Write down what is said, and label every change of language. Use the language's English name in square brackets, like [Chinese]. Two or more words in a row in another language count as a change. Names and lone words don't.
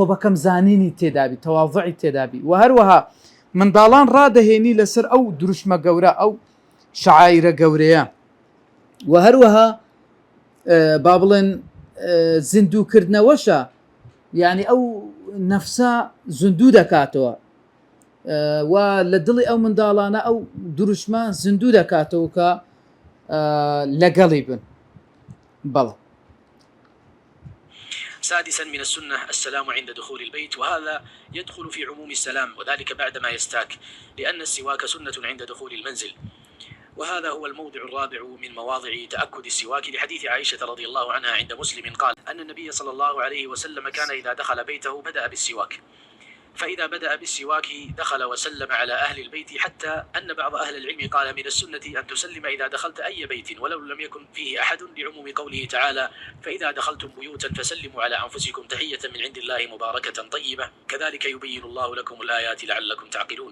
[Central Kurdish] بەکەم زانینی تێدابی، تەواضعی تێدابی، و هەروەها منداڵان ڕادەهێنی لەسەر ئەو دروشمە گەورە ئەو شعائرە گەورەیە، و هەروەها با بڵێن زیندووکردنەوەشە، یعنی ئەو نەفسە زیندوو دەکاتەوە و لە دڵی ئەو منداڵانە ئەو دروشمە زیندوو دەکاتەوە کە لەگەڵی بن. بەڵێ. [Arabic] سادسا من السنة السلام عند دخول البيت، وهذا يدخل في عموم السلام، وذلك بعدما يستاك، لأن السواك سنة عند دخول المنزل. وهذا هو الموضع الرابع من مواضع تأكد السواك لحديث عائشة رضي الله عنها عند مسلم قال أن النبي صلى الله عليه وسلم كان إذا دخل بيته بدأ بالسواك، فإذا بدأ بالسواك دخل وسلم على أهل البيت، حتى أن بعض أهل العلم قال من السنة أن تسلم إذا دخلت أي بيت ولو لم يكن فيه أحد، لعموم قوله تعالى فإذا دخلتم بيوتا فسلموا على أنفسكم تحية من عند الله مباركة طيبة، كذلك يبين الله لكم الآيات لعلكم تعقلون.